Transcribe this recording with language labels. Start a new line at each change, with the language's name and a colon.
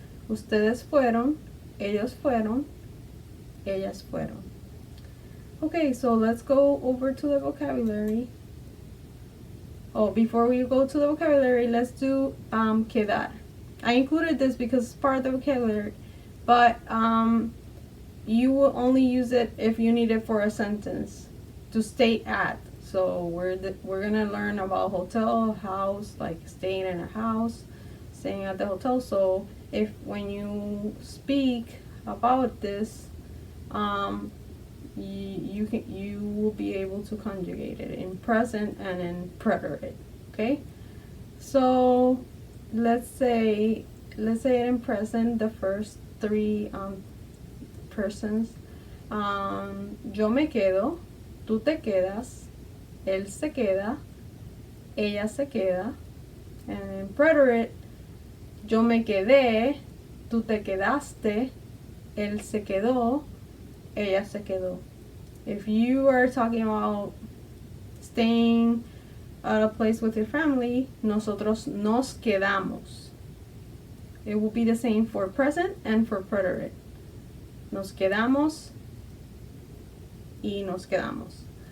Spanish: Ustedes fueron, ellos fueron, ellas fueron.
English: Okay, so let's go over to the vocabulary. Oh, before we go to the vocabulary, let's do quedar. I included this because it's part of the vocabulary, but you will only use it if you need it for a sentence to stay at. So we're gonna learn about hotel, house, like staying in a house, staying at the hotel. So if when you speak about this, you will be able to conjugate it in present and in preterite. Okay, so let's say it in present, the first three persons.
Spanish: Yo me quedo, tú te quedas, él se queda, ella se queda,
English: and in preterite,
Spanish: yo me quedé, tú te quedaste, él se quedó, ella se quedó.
English: If you are talking about staying at a place with your family,
Spanish: nosotros nos quedamos.
English: It will be the same for present and for preterite.
Spanish: Nos quedamos y nos quedamos.